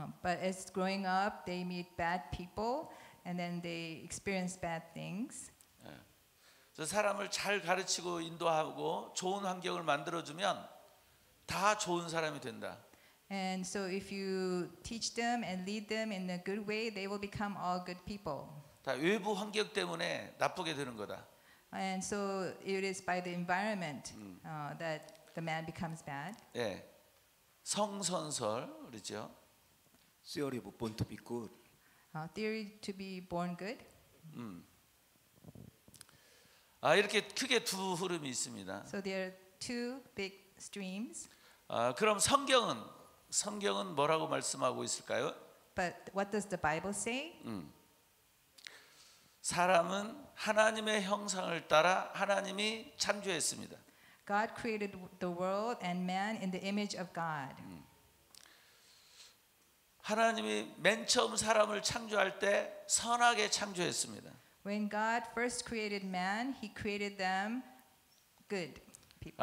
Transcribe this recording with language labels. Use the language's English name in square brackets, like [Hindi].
[English] But as growing up, they meet bad people, and then they experience bad things. [Korean] 그래서 사람을 잘 가르치고 인도하고 좋은 환경을 만들어주면 다 좋은 사람이 된다. [English] And so if you teach them and lead them in a good way, they will become all good people. [Korean] 다 외부 환경 때문에 나쁘게 되는 거다. [English] And so it is by the environment that the man becomes bad. [Korean] 예, 성선설 그렇죠. [English] Theory of born to be good. Theory to be born good. [Korean] 이렇게 크게 두 흐름이 있습니다. [English] So there are two big streams. [Korean] 그럼 성경은 뭐라고 말씀하고 있을까요? [English] But what does the Bible say? [Korean] 사람은 하나님의 형상을 따라 하나님이 창조했습니다. [English] God created the world and man in the image of God. [Korean] 하나님이 맨 처음 사람을 창조할 때 선하게 창조했습니다. [English] When God first created man, he created them good people.